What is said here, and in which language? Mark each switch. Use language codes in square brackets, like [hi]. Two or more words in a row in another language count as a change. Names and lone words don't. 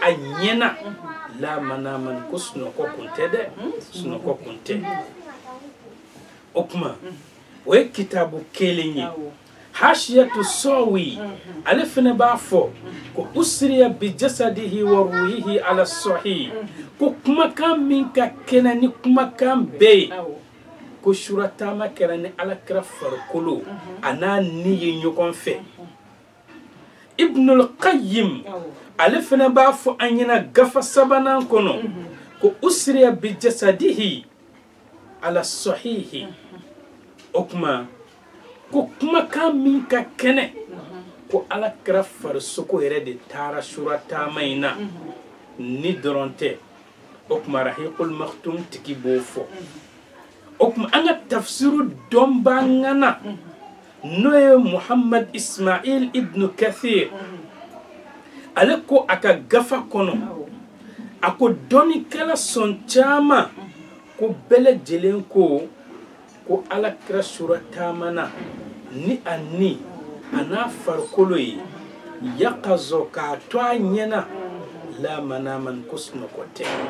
[bm] a ɲɛna la manaman ko sunɔgɔ kun tɛ dɛ sunɔgɔ kun tɛ o kuma o ye kitabu kelen ye hashiyatu sawi ale fɛnɛ b'a fɔ ko [ar] أسري بجسده وروحه على الصحيح [bm] ko kumakan min ka kɛnɛ ni kumakan bɛɛ ye ko sura taama kɛra ni ala kira farikolo a n'a ni ye ɲɔgɔn fɛ ibnul qayyim ale fɛnɛ b'a fɔ an ɲɛna gafa sabanan kɔnɔ ko [ar] أسري بجسده على الصحيح [bm] o kuma ko kumakan min ka kɛnɛ ko ala kira farisoko yɛrɛ de taara sura taama in na ni dɔrɔn tɛ o kuma rahiqul maktum tigi b'o fɔ o kuma an ka tafsiru dɔnba ŋana n'o ye muhammad ismail ibn kathir ale ko a ka gafa kɔnɔ a ko dɔnnikɛla sɔn caman ko bɛɛ lajɛlen ko ala kira sura taama na ni a n'a farikolo ye yaqazo k'a to a ɲɛna la manaman ko sunɔgɔ tɛ